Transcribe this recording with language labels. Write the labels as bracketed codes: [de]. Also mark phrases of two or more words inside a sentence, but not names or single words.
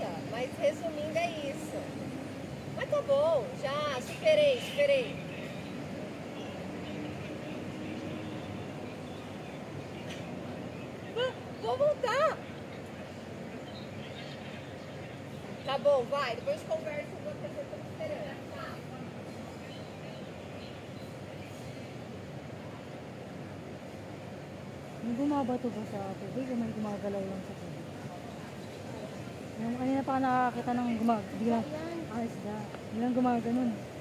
[pt] Mas resumindo é isso. Mas tá bom, já superei. Vou voltar. Tá bom, vai. Depois conversa com outra pessoa que eu tô esperando. Tá? [tl] May bumabato ba sa tubig o may gumagalaw lang sa tubig? Yung kanina pa nakakita ng biglang isda. Biglang gumaganon.